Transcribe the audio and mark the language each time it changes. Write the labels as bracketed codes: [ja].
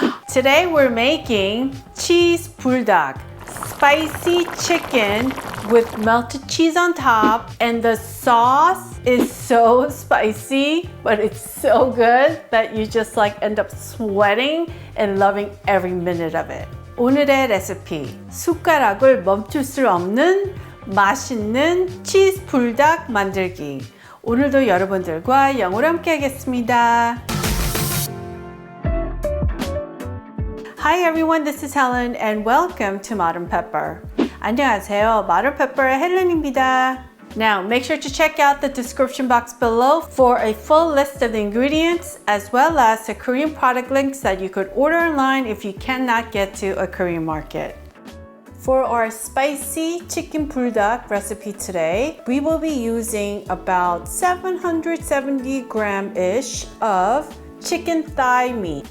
[en] Today we're making cheese buldak, spicy chicken with melted cheese on top, and the sauce is so spicy, but it's so good that you just end up sweating and loving every minute of it. [ko] 오늘의 레시피, 숟가락을 멈출 수 없는 맛있는 치즈 불닭 만들기. 오늘도 여러분들과 영어로 함께 하겠습니다. [en] Hi everyone, this is Helen and welcome to Modern Pepper. [ko] 안녕하세요, Modern Pepper의 헬렌입니다. [en] Now, make sure to check out the description box below for a full list of the ingredients as well as the Korean product links that you could order online if you cannot get to a Korean market. For our spicy chicken buldak recipe today, we will be using about 770 gram-ish of chicken thigh meat.